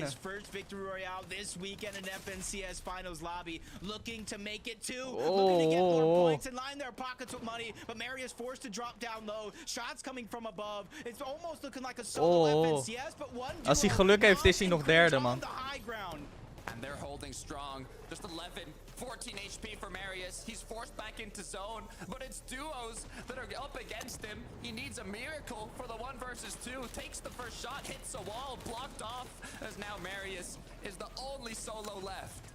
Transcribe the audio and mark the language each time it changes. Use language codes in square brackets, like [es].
[en] His first victory royale this weekend in FNCS finals lobby, looking to make it too. Looking to get more points and line their pockets with money, but Marius forced to drop down low. Shots coming from above. It's almost looking like a solo FNCS, but one duo. [nl] Als hij geluk heeft, is hij nog derde, man. [en] And they're holding strong. Just 11, 14 HP for Marius. He's forced back into zone, but it's duos that are up against him. He needs a miracle for the 1 versus 2. Takes the first shot, hits a wall, blocked off, as now Marius is the only solo left.